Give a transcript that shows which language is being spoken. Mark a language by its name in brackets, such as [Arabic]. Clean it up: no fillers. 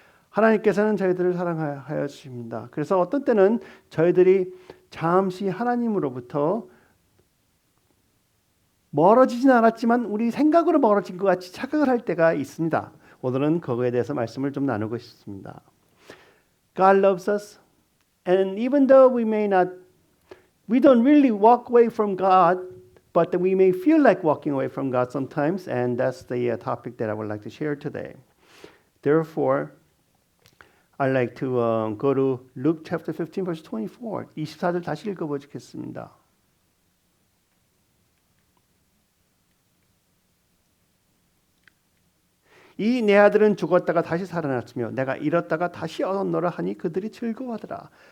[Korean] 하나님께서는 저희들을 사랑하여 주십니다. 그래서 어떤 때는 저희들이 잠시 하나님으로부터 멀어지진 않았지만 우리 생각으로 멀어진 것 같이 착각을 할 때가 있습니다. 오늘은 그거에 대해서 말씀을 좀 나누고 싶습니다. [English] God loves us, and even though we don't really walk away from God, but we may feel like walking away from God sometimes, and that's the topic that I would like to share today. Therefore, I'd like to go to Luke chapter 15, verse 24. [Korean] 24절 다시 읽어보겠습니다. 이 내 아들은 죽었다가 다시 살아났으며 내가 잃었다가 다시 얻었노라 하니 그들이 즐거워하더라.